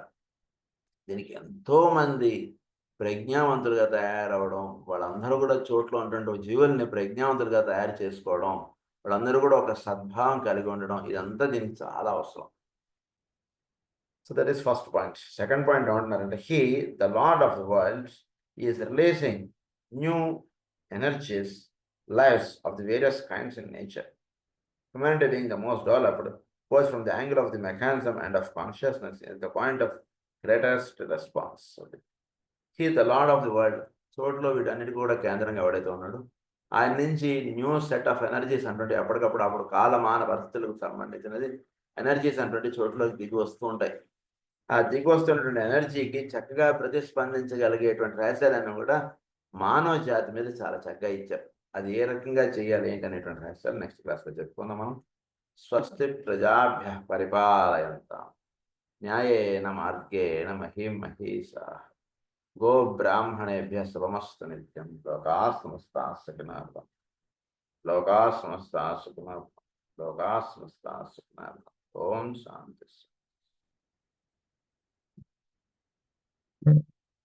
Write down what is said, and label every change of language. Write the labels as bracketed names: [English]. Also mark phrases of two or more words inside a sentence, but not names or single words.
[Telugu] దీనికి ఎంతోమంది ప్రజ్ఞావంతులుగా తయారవడం, వాళ్ళందరూ కూడా చోట్ల ఉన్నటువంటి జీవుల్ని ప్రజ్ఞావంతులుగా తయారు చేసుకోవడం, వాళ్ళందరూ కూడా ఒక సద్భావం కలిగి ఉండడం, ఇదంతా దీనికి చాలా అవసరం. [English] So that is first point. Second point ఏమంటున్నారంటే the Lord of the world is releasing new energies, lives of the various kinds in nature. Humanity being the most developed, both from the angle of the mechanism and of consciousness, is the point of greatest response. The Lord of the World. [Telugu] చోట్లో వీటన్నిటి కూడా కేంద్రంగా ఎవడైతే ఉన్నాడు ఆయన నుంచి [English] new set of energies [Telugu] అంటే అప్పుడు కాలమాన పరిస్థితులకు సంబంధించినది ఎనర్జీస్ అంటే చోట్లోకి దిగి వస్తూ ఉంటాయి. ఆ దిగి వస్తున్నటువంటి ఎనర్జీకి చక్కగా ప్రతిస్పందించగలిగేటువంటి రహస్యాలను కూడా మానవ జాతి మీద చాలా చక్కగా ఇచ్చారు. అది ఏ రకంగా చేయాలి ఏంటనేటువంటి రహస్యాలు నెక్స్ట్ క్లాస్లో చెప్పుకుందాం మనం. [Sanskrit] స్వస్తి ప్రజాభ్య పరిపాలయంతాం న్యాయేన మార్గేణ మహిం మహీషాః గో బ్రాహ్మణేభ్య శుభమస్తు నిత్యం. లోకాః సమస్తాః సుఖినో భవంతు. లోకాః సమస్తాః సుఖినో భవంతు. లోకాః సమస్తాః సుఖినో భవంతు. ఓం శాంతి.